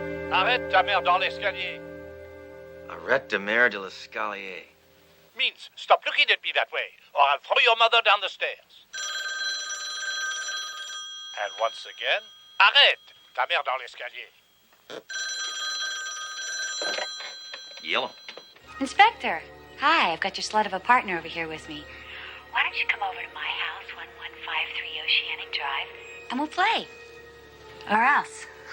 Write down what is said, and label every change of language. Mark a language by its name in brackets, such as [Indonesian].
[French] Arrête ta mère dans l'escalier. Arrête de mer de l'escalier. [English] Means stop looking at me that way, or I'll throw your mother down the stairs. And once again, [French] arrête ta mère dans l'escalier. [English] Yellow. Inspector, hi. I've got your slut of a partner over here with me. Why don't you come over to my house, 1153 Oceanic Drive, and we'll play. Or else.